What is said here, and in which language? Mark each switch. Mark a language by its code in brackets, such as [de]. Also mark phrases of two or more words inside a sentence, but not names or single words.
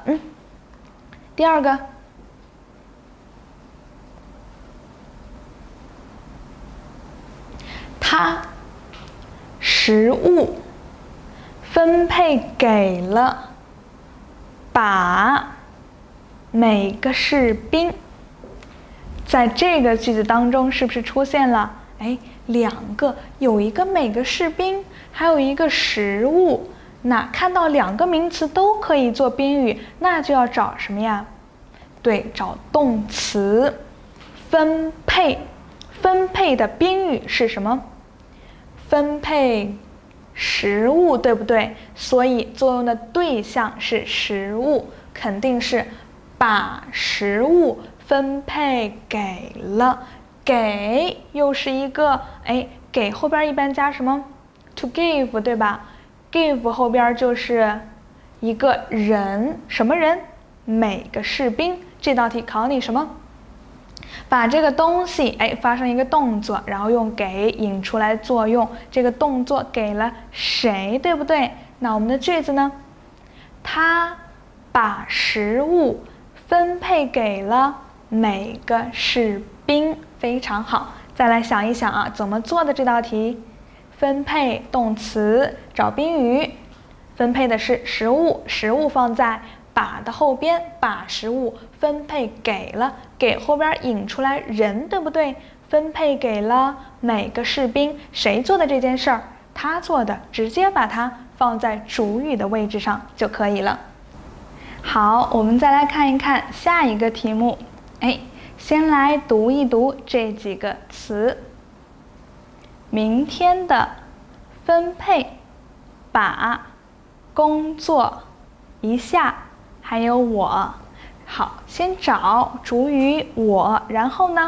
[zh] 第二個，他食物分配給了把每個士兵。在這個句子當中，是不是出現了兩個，有一個每個士兵，還有一個食物？那看到兩個名詞都可以做宾語，那就要找什麼呀？對，找動詞分配。分配的宾語是什麼？分配食物，對不對？所以作用的对象是食物，肯定是把食物分配給了。給又是一個，給後邊一般加什麼 ？ [en] to give， [zh] 對吧？ give 後邊就是一個人，什麼人？每個士兵。這道題考你什麼？把這個東西發生一個動作，然後用給引出來作用。這個動作給了誰，對不對？那我們的句子呢？他把食物分配給了每個士兵，非常好。再來想一想啊，怎麼做的這道題？分配动詞找賓語，分配的是食物，食物放在把的後邊，把食物分配給了，給後邊引出來人，對不对？分配給了每個士兵，誰做的這件事兒？他做的，直接把它放在主語的位置上就可以了。好，我們再來看一看下一個題目。先來讀一讀這幾個詞。明天的分配，把工作一下，還有我。好，先找主語我，然後呢？